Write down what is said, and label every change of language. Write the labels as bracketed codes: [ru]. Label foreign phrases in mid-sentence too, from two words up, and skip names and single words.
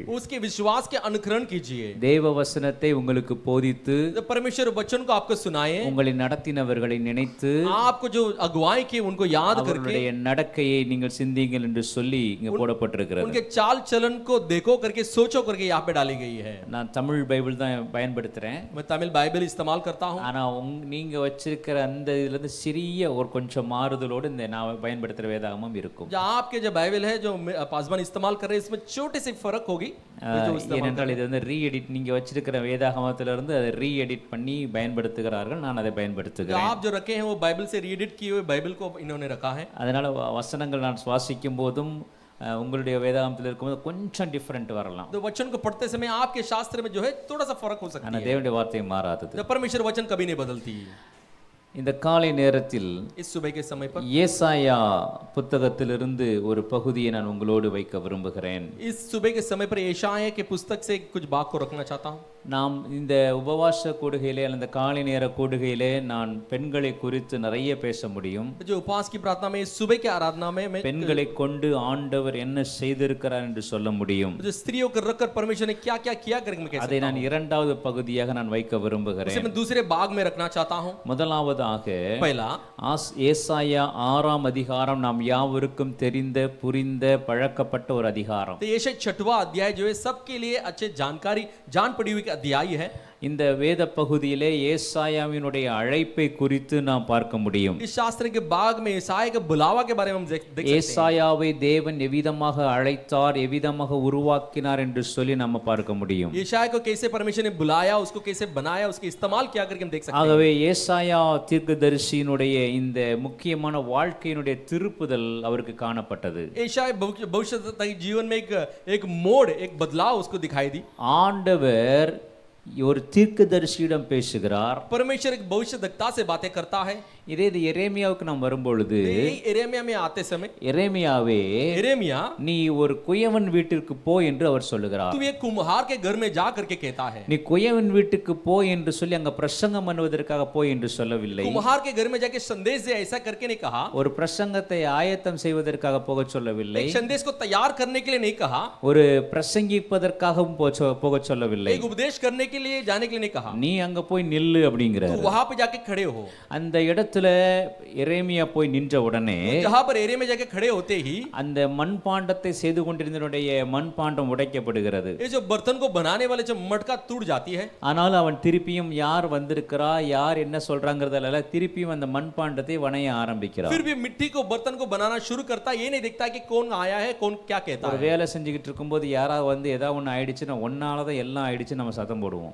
[hi] उसके विश्वास के अनुकरण कीजिए। [ta] தேவ வசனத்தை உங்களுக்கு போதித்து [hi] तो परमेश्वर वचन को आपको सुनाए, [ta] உங்களை நடத்தினவர்களை நினைத்து [hi] आपको जो अगुवाई की उनको याद करके [ta] அவருடைய நடக்கையை நீங்கள் சிந்திங்கள் என்று சொல்லி இங்க போடப்பட்டிருக்கிறது. [hi] उनके चाल चलन को देखो करके सोचो करके यहाँ पे डाली गई है। [ta] நான் தமிழ் பைபிள் தான் பயன்படுத்துறேன். [hi] मैं तमिल बाइबल इस्तेमाल करता हूँ, [ta] ஆனா நீங்க வச்சிருக்கிற அந்த இதுல இருந்து சிறிய ஒரு கொஞ்சம் மாறுதலோடு இந்த நான் பயன்படுத்துற வேதாகமும் இருக்கும். [hi] जो आपके जो बाइबल है जो पासवान इस्तेमाल कर रहे हैं इसमें छोटे से फर्क होगी। [ta] ஏனென்றால் இது வந்து ரீஎடிட், நீங்க வச்சிருக்கிற வேதாகமத்துல இருந்து அதை ரீஎடிட் பண்ணி பயன்படுத்துகிறார்கள், நான் அதை [hi] जो [ta] பயன்படுத்துகிறேன். [hi] आप जो रखे हैं वो बाइबल से रीएडिट किए हुए बाइबल को इन्होंने रखा है। [ta] அதனால வசனங்கள் நான் சுவாசிக்கும் போதும் உங்களுடைய வேதாகமத்தில் இருக்கும்போது கொஞ்சம் டிஃபரெண்ட் வரலாம். [hi] तो वचन को पढ़ते समय आपके शास्त्र में जो है थोड़ा सा फर्क हो सकता [ta] ஆனா [hi] है, [ta] தேவனுடைய வார்த்தை மாறாதது. [hi] तो परमेश्वर वचन कभी नहीं बदलती। [ta] இந்த காலை நேரத்தில் [hi] इस सुबह के समय पर [ta] ஏசாயா புத்தகத்திலிருந்து ஒரு பகுதியை நான் உங்களோடு வைக்க விரும்புகிறேன். [hi] इस सुबह के समय पर यशायाह के पुस्तक से कुछ बात को रखना चाहता हूँ. [ta] நாம் இந்த உபவாச கூடுகையிலே அந்த காலை நேர கூடுகையிலே நான் பெண்களை குறித்து நிறைய பேச முடியும். [hi] जो उपवास की प्रार्थना में सुबह के आराधना में मैं [ta] பெண்களை கொண்டு ஆண்டவர் என்ன செய்திருக்கிறார் என்று சொல்ல முடியும். [hi] जो स्त्रियों को रखकर परमेश्वर ने क्या-क्या किया करके मैं कह सकता [ta] அதை நான் இரண்டாவது பகுதியாக நான் வைக்க விரும்புகிறேன். [hi] हूँ. मैं दूसरे भाग में रखना चाहता हूँ. [ta] முதலாவதாக [hi] पहला [ta] ஏசாயா 6ஆம் அதிகாரம் நாம் யாவருக்கும் தெரிந்த புரிந்த பழக்கப்பட்ட ஒரு அதிகாரம். [hi] तो ये 6वां अध्याय जो है सबके लिए अच्छे जानकारी जान पड़ी हुई अध्याय है. [ta] இந்த வேத பகுதியிலே ஏசாயாவினுடைய அழைப்பை குறித்து நாம் பார்க்க முடியும். [hi] इस शास्त्र के भाग में ईसाया के बुलावा के बारे में हम देख सकते हैं. [ta] ஏசாயாவை தேவன் எவ்விதமாக அழைத்தார் எவ்விதமாக உருவாக்கினார் என்று சொல்லி நம்ம பார்க்க முடியும். [hi] ईसाया को कैसे परमेश्वर ने बुलाया, उसको कैसे बनाया, उसके इस्तेमाल किया करके हम देख सकते हैं. [ta] ஆகவே ஏசாயா தீர்க்கதரிசியினுடைய இந்த முக்கியமான வாழ்க்கையினுடைய திருப்புதல் அவருக்கு காணப்பட்டது. [hi] ईसाया भविष्य जीवन में एक मोड़, एक बदलाव उसको दिखाई दी. [ta] ஆண்டவர் ஒரு தீர்க்கதரிசியிடம் பேசுகிறார். [hi] परमेश्वर एक भविष्यद्वक्ता से बातें करता है. [ta] இதே இது எரேமியாவுக்கு நாம் வரும்பொழுது [hi] एरेमिया में आते समय [ta] எரேமியாவே [hi] एरेमिया [ta] நீ ஒரு குயவன் வீட்டிற்கு போ என்று அவர் சொல்லுகிறார். [hi] तू एक कुम्हार के घर में जा करके कहता है. [ta] நீ குயவன் வீட்டுக்கு போ என்று சொல்லி அங்க பிரசங்கம் பண்ணுவதற்காக போய் என்று சொல்லவில்லை. [hi] कुम्हार के घर में जाके संदेश दे ऐसा करके नहीं कहा. [ta] ஒரு பிரசங்கத்தை ஆயத்தம் செய்வதற்காக போக சொல்லவில்லை. [hi] एक संदेश को तैयार करने के लिए नहीं कहा. [ta] ஒரு பிரசங்கிப்பதற்காகவும் போக சொல்லவில்லை. [hi] एक उपदेश करने के लिए जाने के लिए नहीं कहा. [ta] நீ அங்க போய் நில்லு அப்படிங்கிறார். [hi] तू वहां पे जाके खड़े हो. [ta] அந்த இடத்துல எரேமியா போய் நின்ற உடனே [hi] जहां पर एरिया में जाके खड़े होते ही [ta] அந்த மண்பாண்டத்தை செய்து கொண்டிருந்தவனுடைய மண்பாண்டம் உடைக்கப்படுகிறது. [hi] ये जो बर्तन को बनाने वाले जो मटका टूट जाती है. [ta] ஆனால் அவன் திருப்பியும் யார் வந்திருக்கிறா யார் என்ன சொல்றாங்கறதல்ல திருப்பியும் அந்த மண்பாண்டத்தை வணைய ஆரம்பிக்கிறான். [hi] फिर भी मिट्टी को बर्तन को बनाना शुरू करता ये नहीं देखता कि कौन आया है कौन क्या कहता है. [ta] ஒரு வேலை செஞ்சிட்டு இருக்கும்போது யாராவது வந்து ஏதாவது ஒன்னு ஆயிடுச்சுனா ஒன்னால தான் எல்லாம் ஆயிடுச்சு நம்ம சத்தம் போடுவோம்.